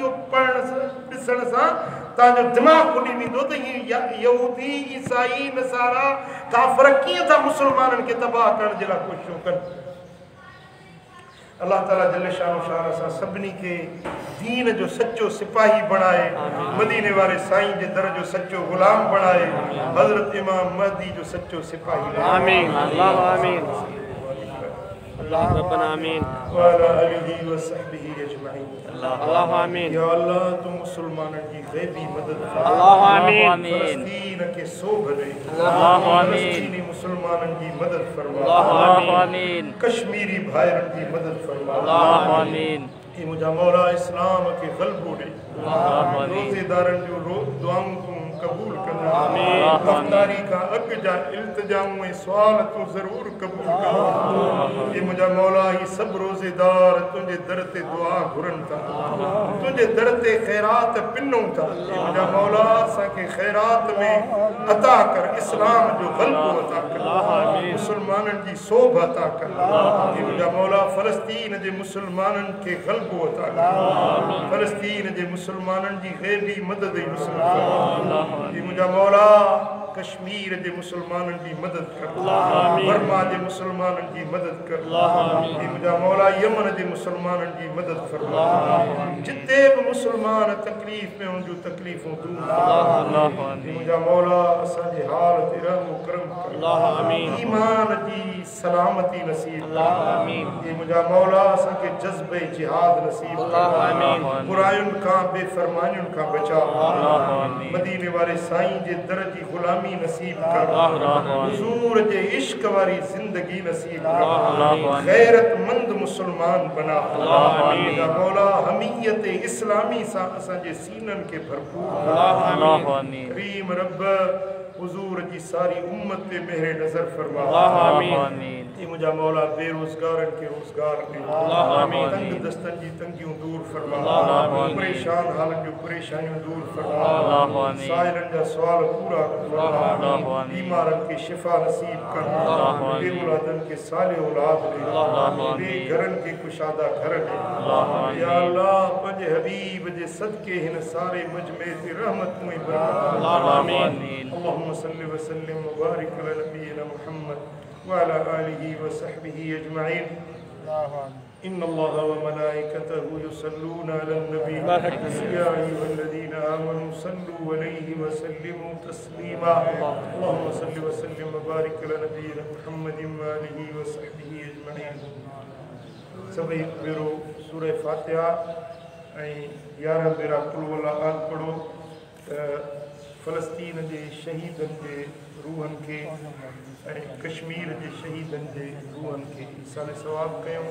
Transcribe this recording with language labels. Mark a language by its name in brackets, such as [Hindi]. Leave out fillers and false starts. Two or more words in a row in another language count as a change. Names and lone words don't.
[Sindhi] इहो पढ़ण ॾिसण सां तव्हांजो दिमाग़ खुली वेंदो त इहे यहूदी, ईसाई, नसारा, काफ़िर कीअं था मुस्लमाननि खे तबाह करण जे लाइ कोशिशूं कनि। [Arabic] الله تعالى جل شان شان [Sindhi] असां सभिनी खे दीन जो सच्चो सिपाही बणाए, मदीने वारे साईं जे दर जो सच्चो गुलाम बणाए, हज़रत इमाम महदी जो सच्चो सिपाही। [Arabic] آمين الله آمين الله ربنا آمين و على آله و صحبه أجمعين الله آمين. [Sindhi] या अल्लाह तू मुसलमाननि जी गैबी मदद फरमा। [Arabic] الله آمين. [Sindhi] फलस्तीन के सोभ दे। [Arabic] الله آمين. [Sindhi] फलस्तीनी मुसलमाननि जी मदद फरमा। [Arabic] الله آمين. [Sindhi] कश्मीरी भाइरनि जी मदद फरमा। [Arabic] الله آمين. [Sindhi] ए मुझा मौला इस्लाम के गलबो दे। [Arabic] الله آمين. [Sindhi] रोज़ेदारनि जो दुआऊं तू कबूल करना। आमीन। अफ्तारी का अग जा इल्तिजाऊं ऐं सुवाल तू ज़रूर कबूल कर। ए मुझा मौला ही सब रोज़ेदार तुझे दर ते दुआ घुरन था, तुझे दर ते खैरात पिन्नूं था। ए मुझा मौला असांखे खैरात में अता कर, इस्लाम जो गलबो अता कर, मुसलमाननि जी सोभ अता कर। ए मुझा मौला फलस्तीन जे मुसलमाननि खे गलबो अता कर, फलस्तीन जे मुसलमाननि जी गैबी मदद नसीब कर। ये मुझा मौला कश्मीर जे मुसलमाननि जी मदद कर, बर्मा जे मुसलमाननि जी मदद कर। ये मुझा मौला यमन जे मुसलमाननि जी मदद फरमा। जिते भी मुसलमान तकलीफ़ में उनजूं तकलीफ़ूं दूर कर। ये मुझा मौला असांजे हाल ते रहम करम कर, ईमान जी सलामती नसीब कर। ये मुझा मौला असांखे जज़्बे जिहाद नसीब कर, बुरायुनि खां बेफरमानियुनि खां बचा। मदीने वारे साईं जे दर जी गुलामी नसीब कर, हुजूर जे इश्क वारी जिंदगी नसीब कर, गैरतमंद मुसलमान बना। मुझा मौला हमीयत इस्लामी सां असांजे सीननि खे भरपूर करीम रब हुजूर जी सारी उम्मत पे मेहर नजर फरमा। ये मुझा मौला बेरोजगारन के रोजगार दे, तंग दस्तन जी तंगियों दूर फरमा, परेशान हालन जो परेशानियों दूर फरमा, साइलन जा सवाल पूरा फरमा, बीमारन के शिफा नसीब कर, बेऔलादन के साले औलाद दे, बेघरन के कुशादा घर दे। या अल्लाह पंहिंजे हबीब जे सदके हिन सारे मजमे ते रहमत में बरकत। आमीन। [Arabic] اللهم صل و سلم و بارك على نبينا محمد و على آله و صحبه أجمعين. إن الله و ملائكته يصلون على النبي يا أيها الذين آمنوا صلوا عليه و سلموا تسليما. اللهم صل و سلم و بارك على نبينا محمد و آله و صحبه أجمعين. [Sindhi] सभई भेरो सूरह फातिहा ऐं 11 भेरा [Arabic] قل والله أحد [Sindhi] पढ़ो त फलस्तीन जे शहीदनि जे रूहनि खे ऐं कश्मीर जे शहीदनि जे रूहनि खे ईसाले सवाब कयूं।